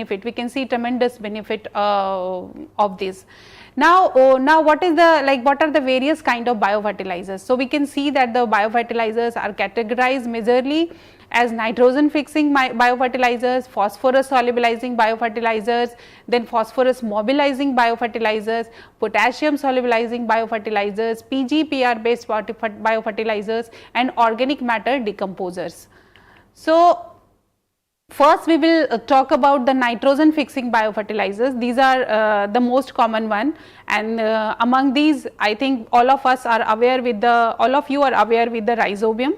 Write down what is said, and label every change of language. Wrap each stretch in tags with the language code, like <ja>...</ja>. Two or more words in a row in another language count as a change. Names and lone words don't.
<en>We can see tremendous benefit of this. Now what are the various kind of biofertilizers? So we can see that the biofertilizers are categorized majorly as nitrogen fixing biofertilizers, phosphorus solubilizing biofertilizers, then phosphorus mobilizing biofertilizers, potassium solubilizing biofertilizers, PGPR based biofertilizers, and organic matter decomposers. So First, we will talk about the nitrogen fixing biofertilizers. These are the most common one, and among these, I think all of you are aware with the Rhizobium.</en>